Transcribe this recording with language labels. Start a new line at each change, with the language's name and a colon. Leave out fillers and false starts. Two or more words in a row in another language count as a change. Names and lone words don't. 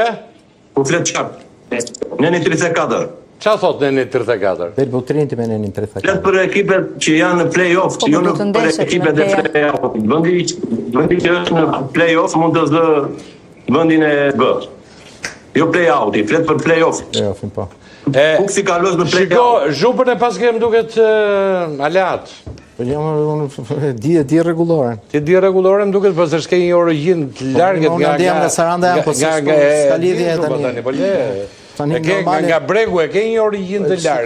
Albanian: Po flet qartë. Neni 34. Qa thot Neni 34? Del Butrinti me Neni 34. Flet për ekipet që janë në play-off, jo në për ekipet e play-off. Vendi që është në play-off mund të zë vendin e B. Jo play-out, flet për play-off. Play-offin po. Kuksi ka lozë në play-out. Shiko, zhupën e pas kem duket aleat. Po unë di rregulloren. Ti di rregulloren duket po se s'ke një origjinë të largët nga Saranda jam, po s'ka lidhje tani. Po le. Nga bregu e ke një origjinë të largët.